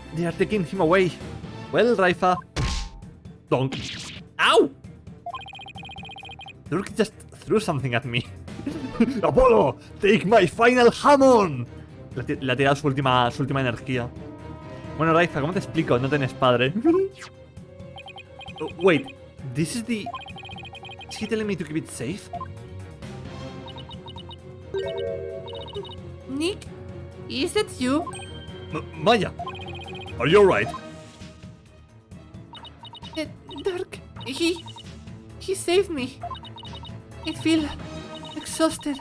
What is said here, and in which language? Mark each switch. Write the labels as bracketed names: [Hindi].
[English] They are taking him away. Well, Raifa. Donk. Ow! Dirk just threw something at me. Apollo, take my final hamon. [Spanish] Le ha tirado su última energía. Bueno, Raifa, ¿cómo te explico? No tienes padre. [English] Oh, wait, this is the... Is he telling me to keep it safe? Nick, is that you? Maya! Are you alright? Dirk, he saved me. I feel exhausted.